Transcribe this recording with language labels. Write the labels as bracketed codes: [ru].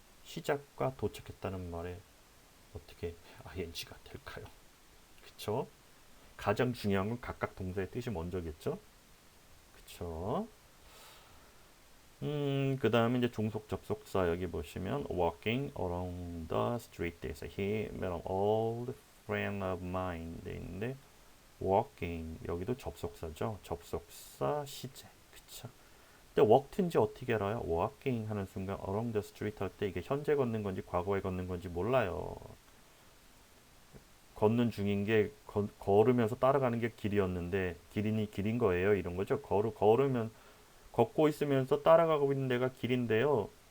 [ko] 시작과 도착했다는 말에 어떻게 ing가 될까요? 그쵸? 가장 중요한 건 각각 동사의 뜻이 먼저겠죠. 그쵸? 그 다음에 이제 종속 접속사 여기 보시면 [en] walking along the street [ko] 돼 있어요. [en] He met an old friend of mine [ko] 돼 있는데 [en] walking [ko] 여기도 접속사죠. 접속사 시제. 그쵸? 근데 walked인지 어떻게 알아요? walking 하는 순간 [en] along the street [ko] 할 때 이게 현재 걷는 건지 과거에 걷는 건지 몰라요. 걷는 중인 게 걸으면서 따라가는 게 길이었는데 길인 거예요. 이런 거죠. 걸으면 걷고 있으면서 따라가고 있는 데가 길인데요.